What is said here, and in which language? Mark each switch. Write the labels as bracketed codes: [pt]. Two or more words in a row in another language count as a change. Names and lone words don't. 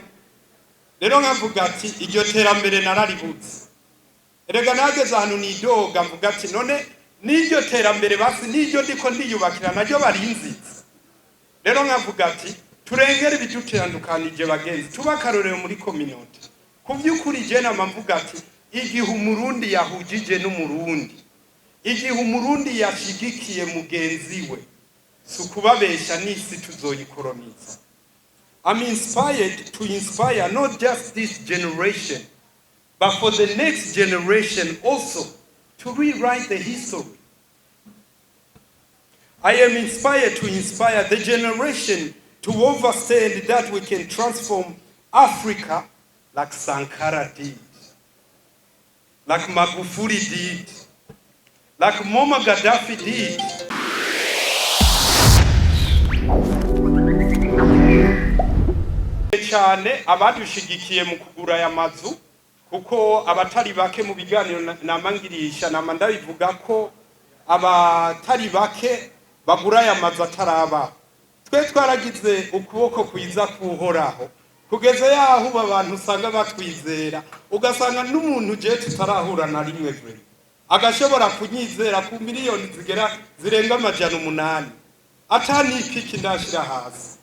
[rn] rero nkavuga ati iryo terambere naraributse erega nageze ahantu nidoga mvuga ati none n'iryo terambere basi n'iryo ndiko ndiyubakira naryo barinzize rero nkavuga ati turengere ibidutandukanije bagenzi tubakarorero muri community kuvyukuri je namvuga ati igihe Umurundi yahujije n'Umurundi igihe Umurundi yashigikiye mugenzi we sukubabesha nisi tuzoyikoloniza. [en] I'm inspired to inspire not just this generation but for the next generation also to rewrite the history. I am inspired to inspire the generation to understand that we can transform Africa like Sankara did, like Magufuli did, like Muammar Gaddafi did. [rn] Cyane abadushigikiye mu kugura ya mazu kuko abatari bake mu biganiro namangirisha namandabivuga ko abatari bake bagura ya mazu ataraba twe twaragize ukuboko kwiza kuhoraho kugeze yaho abantu usanga batwizera ugasanga n'umuntu je tutarahura na rimwe vre agashobora kunyizera ku miliyoni zirenga amajana 8 atani piki ndashira hasi.